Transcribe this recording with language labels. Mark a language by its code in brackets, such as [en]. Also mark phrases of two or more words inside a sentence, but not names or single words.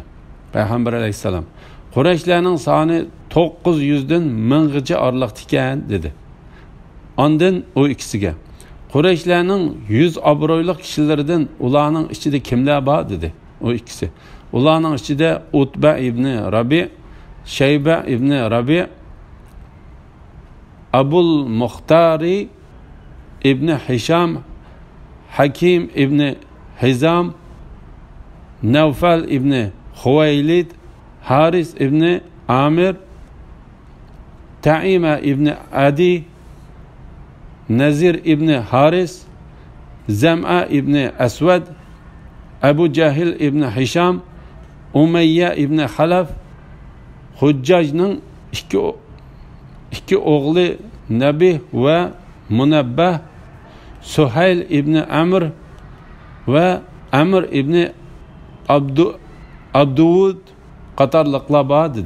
[uz] Payg'ambar alayhisalom Qurayshlarning soni 900 dan 1000gacha orliqda ekan dedi. Ondan o ikkisiga Qurayshlarning 100 obro'li kishilaridan ularning ichida kimlar bor dedi. O ikkisi ularning ichida Utba ibn Rabi, Shayba ibn Rabi, Abul Muhtari ibn Hisham, Hakim ibn Hizam, Nawfal ibn Huwaylid, Haris ibn Amir, Ta'ima ibn Adi, Nazir ibn Haris, Zam'a ibn Aswad, Abu Jahil ibn Hisham, Umayya ibn Halaf, Hujjajning ikki o'g'li Nabih va Munabbah, Suhayl ibn Amr va Amr ibn Abduvud qatorliqlar bor dedi.